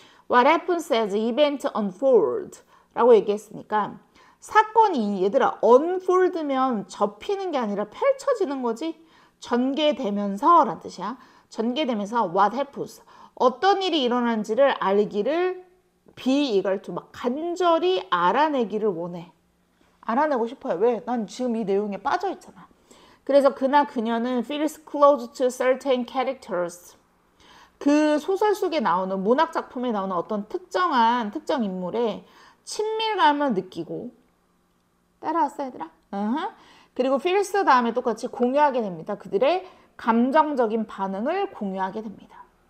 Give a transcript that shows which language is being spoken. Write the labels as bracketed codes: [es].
[en] What happens as event unfold [ko] 라고 얘기했으니까 사건이 얘들아 unfold면 접히는 게 아니라 펼쳐지는 거지. 전개되면서 라는 뜻이야. 전개되면서 [en] what happens, [ko] 어떤 일이 일어난지를 알기를 [en] be eager to [ko] 막 간절히 알아내기를 원해. 알아내고 싶어요. 왜? 난 지금 이 내용에 빠져 있잖아. 그래서 그나 그녀는 [en] feels close to certain characters. [ko] 그 소설 속에 나오는 문학 작품에 나오는 어떤 특정 인물의 친밀감을 느끼고 따라왔어 얘들아? 그리고 feels 다음에 똑같이 공유하게 됩니다. 그들의 감정적인 반응을 공유하게 됩니다.